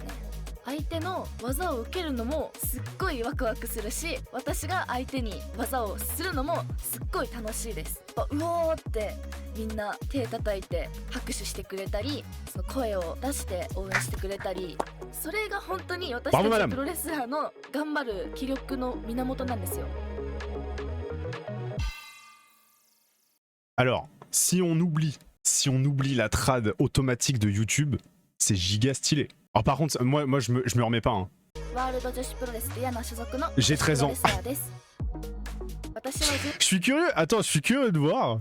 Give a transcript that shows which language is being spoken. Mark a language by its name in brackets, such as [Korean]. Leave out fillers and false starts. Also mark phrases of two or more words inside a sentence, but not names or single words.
[Japanese] 相手の技を受けるのもすっごいワクワクするし、私が相手に技をするのもすっごい楽しいです。うおーってみんな手叩いて拍手してくれたり、その声を出して応援してくれたり、それが本当に私たちプロレスラーの頑張る気力の源なんですよ。 [French] Alors, si on oublie la trad automatique de YouTube, c'est giga stylé. Alors par contre, moi je me remets pas. Hein. J'ai 13 ans. Je suis curieux de voir.